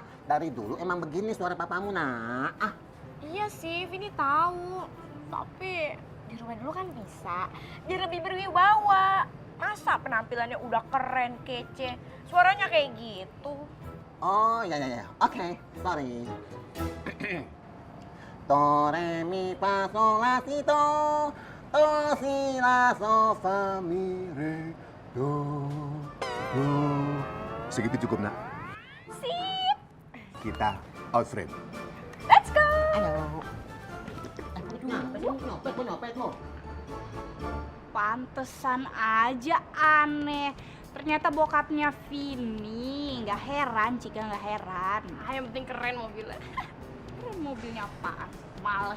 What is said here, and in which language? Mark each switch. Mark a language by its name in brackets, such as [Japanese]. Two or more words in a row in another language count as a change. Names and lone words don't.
[Indonesian] Dari dulu emang begini suara papamu, nak. Iya sih, Vini tahu. Tapi di rumah dulu kan bisa. Biar lebih berwibawa. Masa penampilannya udah keren, kece. Suaranya kayak gitu. Oh, ya. Oke, sorry. Do, re, mi, fa, sol, la, si, do. Do, si, la, so, fa, mi, re, do. Segitu cukup, nak. Sip. Kita [English] out frame. Let's go. [Indonesian] Ayo. Nyopet lo. Pantesan aja aneh. Ternyata bokapnya Vini. Nggak heran, Cika nggak heran. Yang penting keren mobilnya. Keren mobilnya apaan? Males.